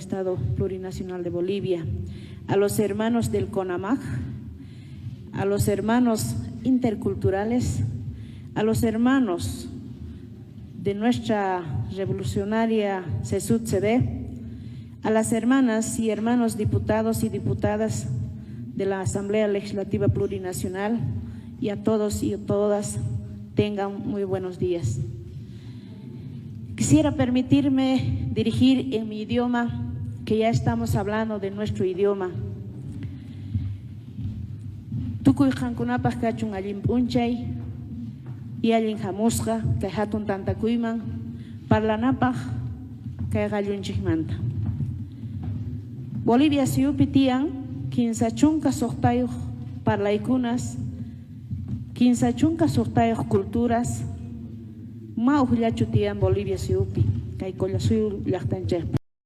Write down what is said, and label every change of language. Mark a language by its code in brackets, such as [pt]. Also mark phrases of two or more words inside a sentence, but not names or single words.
[es] Estado Plurinacional de Bolivia, a los hermanos del CONAMAG, a los hermanos interculturales, a los hermanos de nuestra revolucionaria CESUD-CD, a las hermanas y hermanos diputados y diputadas de la Asamblea Legislativa Plurinacional y a todos y a todas, tengan muy buenos días. Quisiera permitirme dirigir en mi idioma, que ya estamos hablando de nuestro idioma. [qu] Tukuy hankunapaj kachun allin p'unchay y allin hamusqa kay hatun tantakuyman parlanapaj kay qallunchikmanta. Bolivia siyupi tiyan 15 chunka suqtayuq parlaykunas, 15 chunka suqtayuq culturas, mauqllachu tiyan Bolivia siyupi kay Collasuyu llaqtanchikpi.